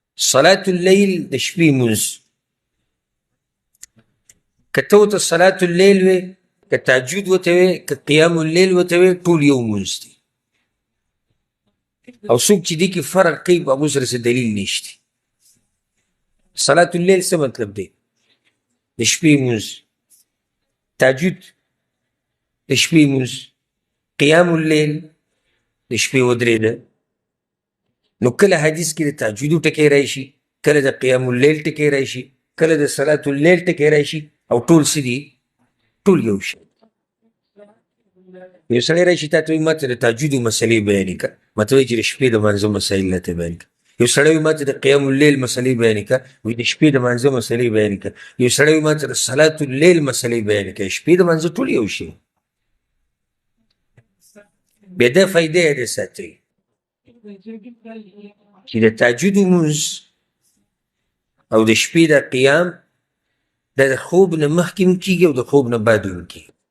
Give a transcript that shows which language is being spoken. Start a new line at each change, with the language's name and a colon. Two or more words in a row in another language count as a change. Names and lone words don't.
Arabic: صلاة الليل
Pashto: د شپې مونځ که ته ورته
Arabic: صلاة الليل
Pashto: وې که تهجد ورته وې که
Arabic: قیام الليل
Pashto: ورته وې ټول یو مونځ دی او څوک چې دې کې فرق کوي په هغو سره څه دلیل نشته.
Arabic: صلاة الليل
Pashto: څه مطلب دی؟ د شپې مونځ. تهجد د شپې مونځ.
Arabic: قیام الليل
Pashto: د شپې ودرېده. نو کله حدیث کې د تهجدو ټکی راشي، کله د
Arabic: قیام الليل
Pashto: ټکی راشي، کله د
Arabic: صلاة الليل
Pashto: ټکی راشي او ټول څه دي؟ ټول یو شی. یو سړی راشي تا ته وایي ما ته د تهجدو مسلې بیانې کړه، ما ته وایي چې د شپې د مانځه مسایل راته بیان کړه. یو سړی وایي ما ته د
Arabic: قیام الليل
Pashto: مسلې بیانې کړه، وایي د شپې د مانځه مسلې بیانې کړه. یو سړی وایي ما ته د
Arabic: صلاة الليل
Pashto: مسلې بیانې کړه، شپې د مانځه ټول یو شی. بیا دا فایده یې ساتئ چې د تهجدو مونځ او د شپې د قیام دا د خوب نه مخکې هم کېږي او د خوب نه بعد هم کېږي.